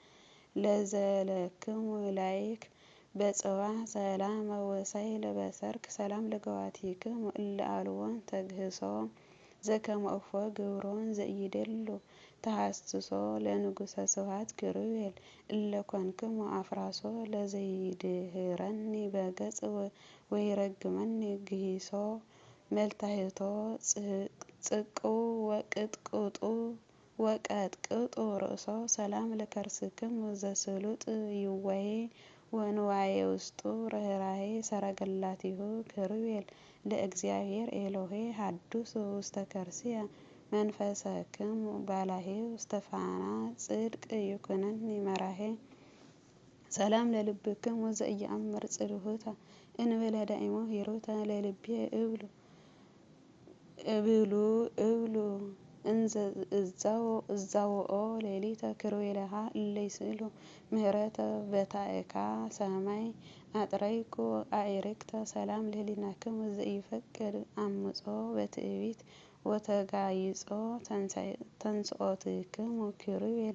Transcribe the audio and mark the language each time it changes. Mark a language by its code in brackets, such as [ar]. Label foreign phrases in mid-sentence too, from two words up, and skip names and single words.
[gez] ለዘለክሙ ላይክ በጽባሕ ሰላም ወሳይል በሰርክ ሰላም ለገዋቲክሙ እለ አልቦን ተግህሶ ዘከመ እፎ ግብሮን ዘኢይደሉ ተሐስሶ ለንጉሰ ስብሐት ክሩቤል እለ ኮንክሙ አፍራሶ ለዘይድህረኒ በገጽ ወይረግመኒ ግሂሶ መልታህቶ ጽቁ ወቀጥቅጡ ርእሶ ሰላም ለከርስክሙ ዘስሉጥ ይዋዬ ወንዋዬ ውስጡ ርኅራኄ ሰረገላቲሁ ክሩቤል ለእግዚአብሔር ኤሎሄ ሀዱስ ውስተ ከርስየ መንፈሰክሙ ባላሄ ውስተ ፋና ጽድቅ ይኩነኒ መራሄ ሰላም ለልብክሙ ዘኢየአምር ጽልሁተ እንበለ ዳኢሞ ሂሩተ ለልብየ እብሉ እንዘ እዛውኦ ሌሊተ ክሩቤልሃ እለ ይስእሉ ምህረተ በታእካ ሰማይ አጥረይኩ አዕርክተ ሰላም ለሕሊናክሙ ዘኢይፈቅድ አምጾ በትዕቢት ወተጋይጾ ተንሥኦትክሙ ክሩቤል